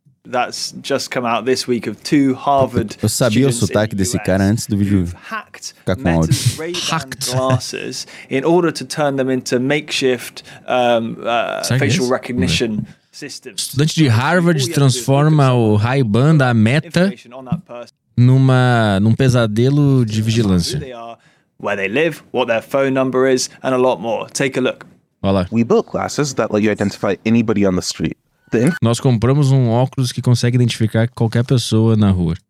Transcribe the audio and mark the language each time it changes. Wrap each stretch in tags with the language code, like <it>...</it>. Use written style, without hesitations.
<en>That's just come out this week of two Harvard.</en> <pt>Eu sabia o sotaque desse cara antes do vídeo ficar com áudio.</pt> <en>Hacked glasses in order to turn them into makeshift facial recognition systems.</en> <pt>Estudante de Harvard transforma o Ray-Ban da Meta num pesadelo de vigilância.</pt> <en>Where they live, what their phone number is, and a lot more. Take a look.</en> <pt>Olá.</pt> <en>We built glasses that let you identify anybody on the street.</en> <pt>Nós compramos um óculos que consegue identificar qualquer pessoa na rua.</pt>